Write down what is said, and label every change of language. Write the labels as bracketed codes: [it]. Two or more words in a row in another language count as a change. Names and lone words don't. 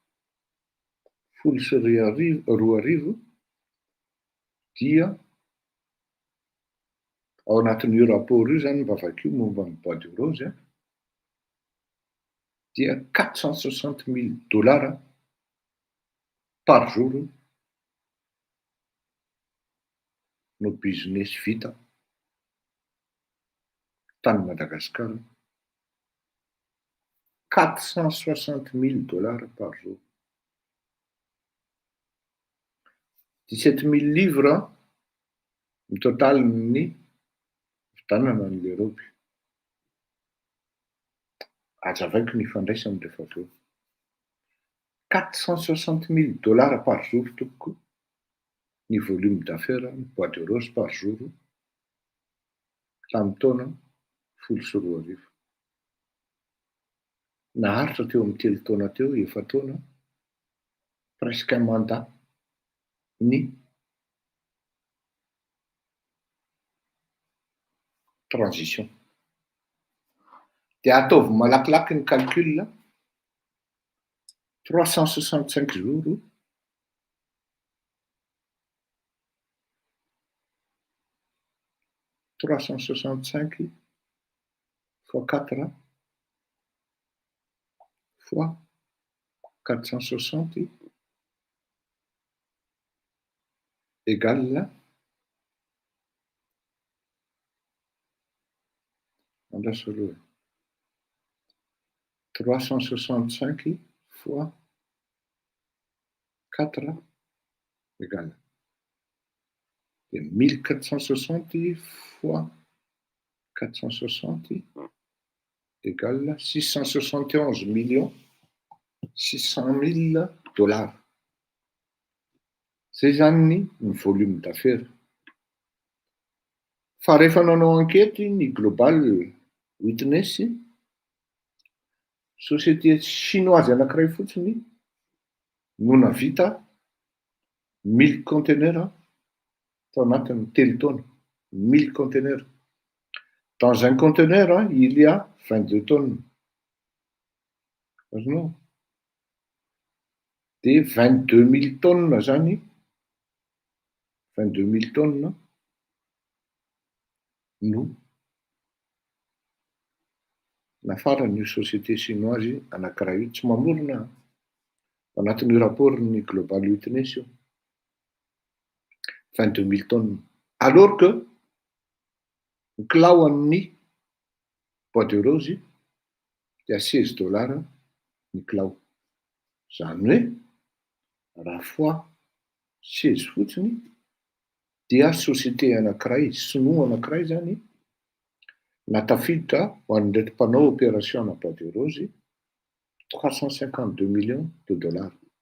[mg] 2012 dia ao anatin'io raporo io zany mivavaka io momba ny [fr] bois de rose [mg] dia [fr] 460 000 dollars par jour [mg] no business vita tany Madagasikara [fr] 460 000 dollars par jour [mg] 17 000 livres ny total ny vidanana n'le roby. Azavaiko ny ifandraisany rehefa avy eo. [fr] 460 000 $ par jour [mg] tompoko ny [fr] volume d'affaires ny bois de rose par jour [mg] tamin'ny taona 14. Naharitra teo amin'ny 3 taona teo, 4 taona, [fr] presque un mandat [mg] ny transition. Dia ataovy malakilaky ny calcul, [fr] 365 jours, 365 fois 4 fois 460 égale [mg] andraso aloha [fr] 365 fois 4 égale 1460 fois 460 égale 671 millions 600 000 $. [mg] Zay zany ny volume d'affaires. Fa rehefa nanao enquête ny Global Witness, [fr] société chinoise [mg] anankiray fotsiny no navita 1000 conteneurs tao anatin'ny 3 taona. [fr] 1000 conteneurs. Dans un conteneur, il y a 22 tonnes. [mg] Azonao? De [fr] 22 000 tonnes [mg] zany, [fr] 22 000 tonnes [mg] no nafaran'io [fr] société chinoise [mg] anankiray io, tsy mamorona anatin'io rapportny Global Witness io. [fr] 22 000 tonnes. [mg] Alors que ny kilao amin'ny [fr] bois de rose [mg] dia 16 $ ny kilao. Zany hoe raha fois 16 fotsiny dia société anankiray, sinoa anankiray zany natafiditra ho an'ireto mpanao opération na [fr] bois de rose 352 millions de $.